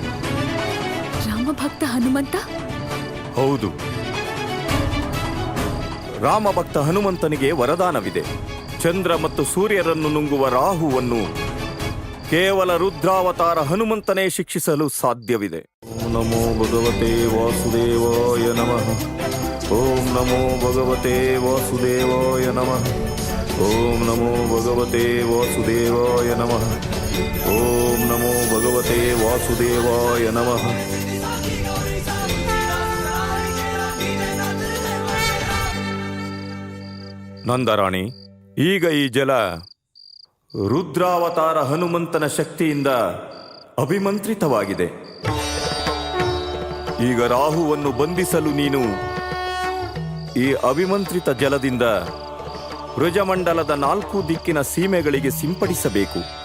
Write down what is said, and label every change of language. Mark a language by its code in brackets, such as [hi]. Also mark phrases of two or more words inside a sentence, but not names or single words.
[kn] ರಾಮಭಕ್ತ ಹನುಮಂತ? ಹೌದು. ರಾಮಭಕ್ತ ಹನುಮಂತನಿಗೆ ವರದಾನವಿದೆ. ಚಂದ್ರ ಮತ್ತು ಸೂರ್ಯರನ್ನು ನುಂಗುವ ರಾಹುವನ್ನು ಕೇವಲ ರುದ್ರಾವತಾರ ಹನುಮಂತನೇ ಶಿಕ್ಷಿಸಲು ಸಾಧ್ಯವಿದೆ. [sa] ಓಂ ನಮೋ ಭಗವತೆ ವಾಸುದೇವಾಯ ನಮಃ. ಓಂ ನಮೋ ಭಗವತೆ ವಾಸುದೇವಾಯ ನಮಃ. ಓಂ ನಮೋ ಭಗವತೆ ವಾಸುದೇವಾಯ ನಮಃ. ಓಂ ನಮೋ ಭಗವತೆ ವಾಸುದೇವಾಯ ನಮಃ. [kn] ನಂದರಾಣಿ, ಈಗ ಈ ಜಲ ರುದ್ರಾವತಾರ ಹನುಮಂತನ ಶಕ್ತಿಯಿಂದ ಅಭಿಮಂತ್ರಿತವಾಗಿದೆ. ಈಗ ರಾಹುವನ್ನು ಬಂಧಿಸಲು ನೀನು ಈ ಅಭಿಮಂತ್ರಿತ ಜಲದಿಂದ ವೃಜಮಂಡಲದ 4 ದಿಕ್ಕಿನ ಸೀಮೆಗಳಿಗೆ ಸಿಂಪಡಿಸಬೇಕು.